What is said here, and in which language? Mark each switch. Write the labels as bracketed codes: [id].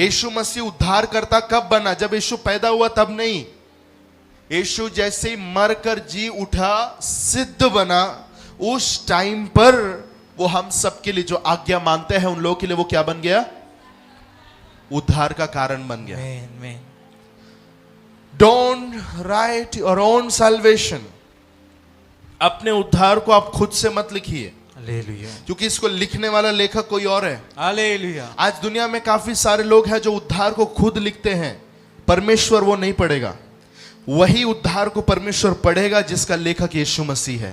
[hi] यीशु मसीह उद्धारकर्ता कब बना? जब यीशु पैदा हुआ तब नहीं। यीशु जैसे ही मरकर जी उठा, सिद्ध बना, उस टाइम पर वो हम सबके लिए जो आज्ञा मानते हैं उन लोगों के लिए वो क्या बन गया? उद्धार का कारण बन गया। [en] Amen. Amen. Don't write your own salvation. [hi] अपने उद्धार को आप खुद से मत लिखिए, [en] Hallelujah. [hi] क्योंकि इसको लिखने वाला लेखक कोई और है। [en] Hallelujah. [hi] आज दुनिया में काफी सारे लोग हैं जो उद्धार को खुद लिखते हैं, परमेश्वर वो नहीं पढ़ेगा। वही उद्धार को परमेश्वर पढ़ेगा जिसका लेखक यीशु मसीह है।